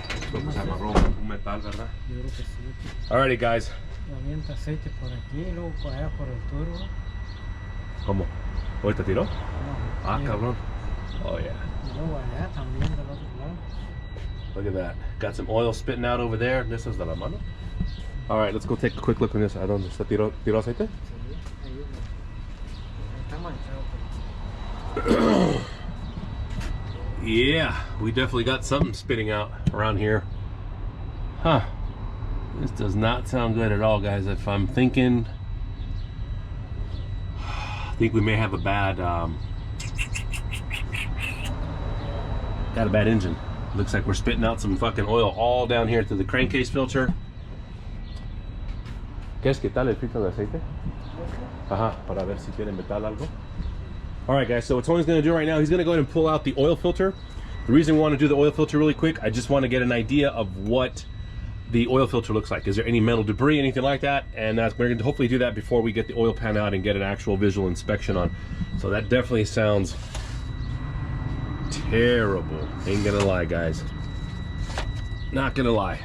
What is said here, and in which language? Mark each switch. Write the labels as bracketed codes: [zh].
[es] Pues se amarró un metal, ¿verdad? Yo creo que sí. [en] Alrighty, guys. [es] Avienta aceite por aquí y luego por allá por el turbo. ¿Cómo? ¿Ahorita tiró? No, Ah, sí. [en] cabrón. Oh, yeah. [es] Y luego allá también del otro lado. [en] Look at that. Got some oil spitting out over there. This is [es] de la mano. [en] All right, let's go take a quick look on this. [es] ¿A dónde está? ¿Tiró aceite? Sí, ahí está manchado. [en] Yeah, we definitely got something spitting out around here. Huh. This does not sound good at all, guys. If I'm thinking, I think we may have a bad engine. Looks like we're spitting out some fucking oil all down here to the crankcase filter. [es] ¿Qué es? ¿Qué tal el filtro de aceite? Ajá, para ver si tiene metal algo. [en] All right, guys, so what Tony's gonna do right now, he's gonna go ahead and pull out the oil filter. The reason we wanna do the oil filter really quick, I just wanna get an idea of what the oil filter looks like. Is there any metal debris, anything like that? And we're gonna hopefully do that before we get the oil pan out and get an actual visual inspection on. So that definitely sounds terrible. Ain't gonna lie, guys. Not gonna lie.